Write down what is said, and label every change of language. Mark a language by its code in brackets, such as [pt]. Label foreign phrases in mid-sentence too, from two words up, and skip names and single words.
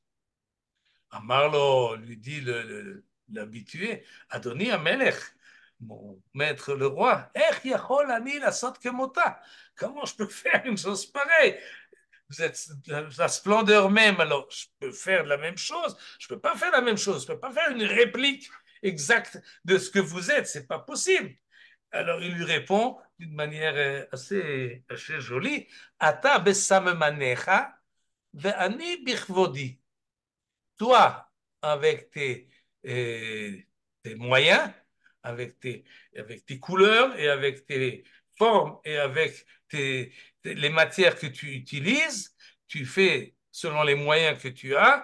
[fr] Amarlo lui dit l'habitué, [he] אדוני המלך, [fr] mon maître le roi, comment je peux faire une chose pareille? Vous êtes la splendeur même, alors je peux faire la même chose. Je ne peux pas faire la même chose. Je ne peux pas faire une réplique exacte de ce que vous êtes. Ce n'est pas possible. Alors il lui répond d'une manière assez jolie, [he] אתה בסממניך, ואני בכבודי. [fr] Toi, avec tes moyens, avec tes couleurs et avec tes formes et avec les matières que tu utilises, tu fais selon les moyens que tu as.